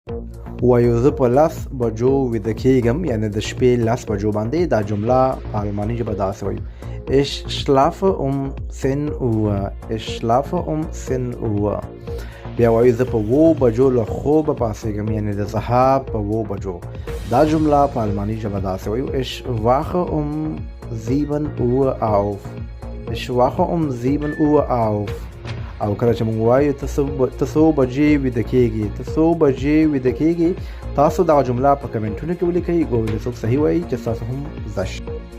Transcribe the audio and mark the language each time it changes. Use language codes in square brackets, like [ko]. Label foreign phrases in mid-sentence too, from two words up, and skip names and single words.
[ps] وایو زه په 10 بجو ویده کېږم، یعنې د شپې 10 بجو باندې. دا جمله په الماني ژبه داسې وایو: [de] Ich schlafe um 10 Uhr. Ich schlafe um 10 Uhr. [ps] بیا وایو زه په 7 بجو له خوبه پاڅېږم، یعنې د سهار په 7 بجو. دا جمله په الماني ژبه داسې وایو: [de] Ich wache um 7 Uhr auf. Ich wache um 7 Uhr auf. [ps] او کله چې موږ وایو ته څو بجې ویده کېږي، ته څو بجې ویده کېږي، تاسو دا جمله په کمنټونو کې ولیکئ. ګورئ څوک صحیح وایي چې تاسو هم زده شئ.